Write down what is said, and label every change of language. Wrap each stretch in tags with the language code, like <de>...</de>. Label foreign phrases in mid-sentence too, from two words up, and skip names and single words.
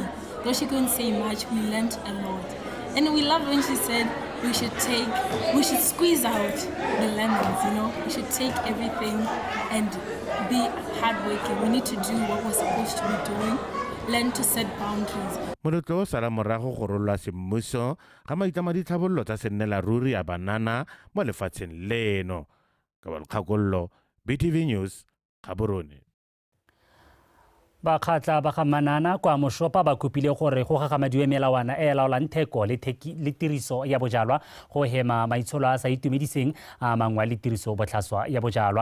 <en>Though she couldn't say much, we learned a lot. And we loved when she said we should squeeze out the lemons, you know. We should take everything and be hardworking. We need to do what we're supposed to be doing, learn to set boundaries.</en> <tn>Molotlo o sala morago go rolwa semmuso ga maitlamo a ditlhabololo tsa sennela ruri a banana mo lefatsheng leno. Ka Balkhakollo, BTV News, Gaborone. Bakgatla ba ga Manana kwa Moshopa ba kopile gore go gagamadiwe melawana e laolang theko le tiriso ya bojalwa go hema maitsholo a sa itumediseng a mangwe le tiriso botlhaswa ya bojalwa.</tn>